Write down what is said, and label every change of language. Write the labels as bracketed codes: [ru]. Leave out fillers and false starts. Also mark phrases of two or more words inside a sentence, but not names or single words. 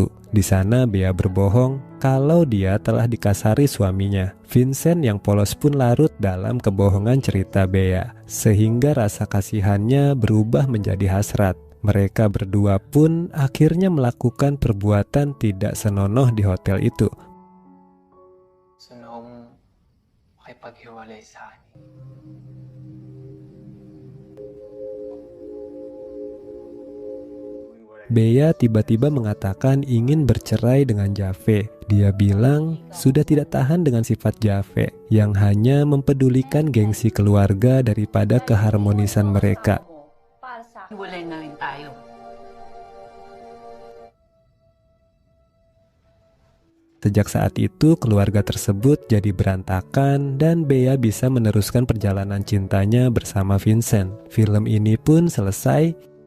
[id] Di sana Bea berbohong kalau dia telah dikasari suaminya. Vincent yang polos pun larut dalam kebohongan cerita Bea, sehingga rasa kasihannya berubah menjadi hasrat. Mereka berdua pun akhirnya melakukan perbuatan tidak senonoh di hotel itu. [tl] Gusto na akong makipaghiwalay sa akin. [id] Bea tiba-tiba mengatakan ingin bercerai dengan Jave. Dia bilang sudah tidak tahan dengan sifat Jave yang hanya mempedulikan gengsi keluarga daripada keharmonisan mereka. [tl] Para sa Hiwalay na rin tayo. [id] Sejak saat itu keluarga tersebut jadi berantakan dan Bea bisa meneruskan perjalanan cintanya bersama Vincent. Film ini pun selesai